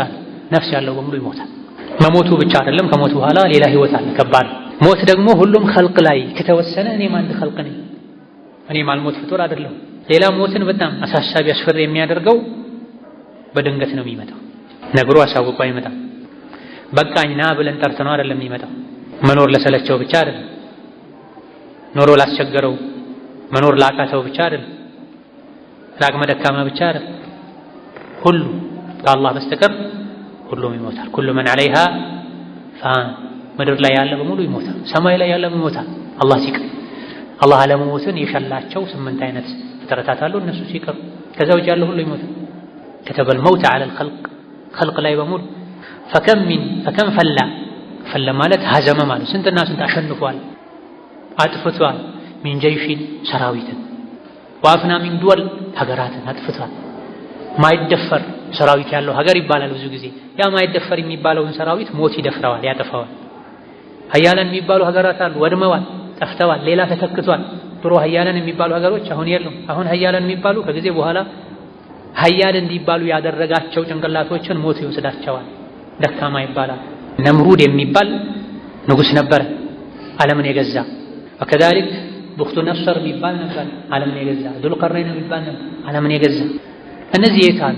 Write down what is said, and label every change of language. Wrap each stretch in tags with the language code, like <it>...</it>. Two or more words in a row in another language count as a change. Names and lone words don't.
<am>ነው። ነፍስ ያለው በሙሉ ይሞታል። መሞቱ ብቻ አይደለም፣ ከሞት በኋላ ሌላ ህይወት አለ፣ ከባድ ሞት ደግሞ ሁሉም ኸልቅ ላይ ከተወሰነ እኔም አንድ ኸልቅ ነኝ፣ እኔም አልሞት ፍጡር አይደለሁ። ሌላ ሞትን በጣም አሳሳቢ አስፈሪ የሚያደርገው በድንገት ነው የሚመጣው። ነግሮ አሳውቆ አይመጣም። በቃኝ ና ብለን ጠርተነው አይደለም የሚመጣው። መኖር ለሰለቸው ብቻ አይደለም፣ ኖሮ ላስቸገረው መኖር ላቃተው ብቻ አይደለም፣ ለአቅመ ደካማ ብቻ አይደለም። ሁሉ ከአላህ በስተቀር ሁሉም ይሞታል።</am> <ar>كل من عليها فان</ar> <am>ምድር ላይ ያለ በሙሉ ይሞታል፣ ሰማይ ላይ ያለ ይሞታል። አላህ ሲቀር አላህ አለመሞትን የሸላቸው 8 አይነት ፍጥረታት አሉ። እነሱ ሲቀር ከዛ ውጭ ያለ ሁሉ ይሞታል።</am> <ar>كتب الموت على الخلق</ar> <am>ላይ በሙሉ</am> <ar>فكم فلّ</ar> <am>ማለት ሀዘመ ማለት ስንትና ስንት አሸንፏል፣ አጥፍቷል።</am> <ar>من جيشٍ</ar> <am>ሰራዊትን</am> <ar>وأفنى من دول</ar> <am>ሀገራትን አጥፍቷል። ማይደፈር ሰራዊት ያለው ሀገር ይባላል ብዙ ጊዜ። ያ ማይደፈር የሚባለውን ሰራዊት ሞት ይደፍረዋል፣ ያጠፋዋል። ሀያላን የሚባሉ ሀገራት አሉ፣ ወድመዋል፣ ጠፍተዋል፣ ሌላ ተተክቷል። ድሮ ሀያላን የሚባሉ ሀገሮች አሁን የሉም። አሁን ሀያላን የሚባሉ ከጊዜ በኋላ ሀያል እንዲባሉ ያደረጋቸው ጭንቅላቶችን ሞት ይወስዳቸዋል፣ ደካማ ይባላል። ነምሩድ የሚባል ንጉስ ነበረ ዓለምን የገዛ። ወከዛሊክ ቡኽቱ ነስር የሚባል ነበር ዓለምን የገዛ። ዙልቀርነይን የሚባል ነበር ዓለምን የገዛ። እነዚህ የት አሉ?</am>